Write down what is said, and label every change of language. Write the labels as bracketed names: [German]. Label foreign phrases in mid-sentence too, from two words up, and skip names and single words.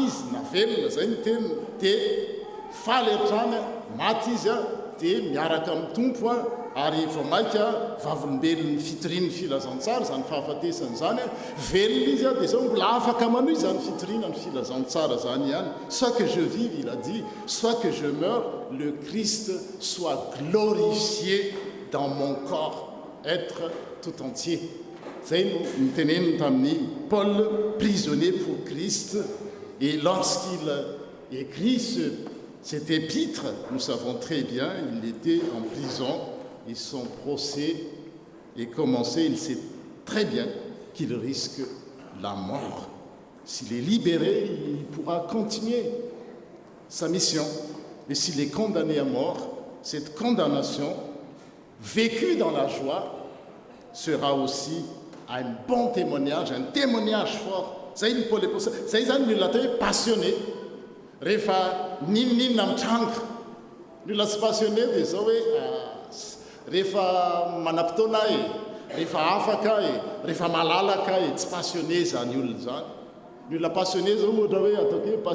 [Malagasy] izy na velona zay ny teniny dia faly hatrany maty izy dia miaraka amin'ny tompo ary vomaika vavolombelon'ny fitorian'ny filazantsara zany fahafatesany zany velona izy dia zao mbola afaka manohy zany fitoriana ny filazantsara zany ihany [French] soit que je vive il a dit soit que je meure le Christ soit glorifié dans mon corps être tout entier [Malagasy] zay no niteneniny tamin'ny [French] Paul prisonnier pour Christ et lorsqu'il écrit cet épître, nous savons très bien, il était en prison et son procès est commencé. Il sait très bien qu'il risque la mort. S'il est libéré, il pourra continuer sa mission. Mais s'il est condamné à mort, cette condamnation, vécue dans la joie, sera aussi un bon témoignage, un témoignage fort. C'est une passionné. [Malagasy] Rehefa ninninna mitranga ny olona tsy passionné dia zao hoe rehefa manam-potoana rehefa afaka rehefa malalaka tsy passionné zany olona zany ny olona passionné zao ohatra hoe ataoko hoe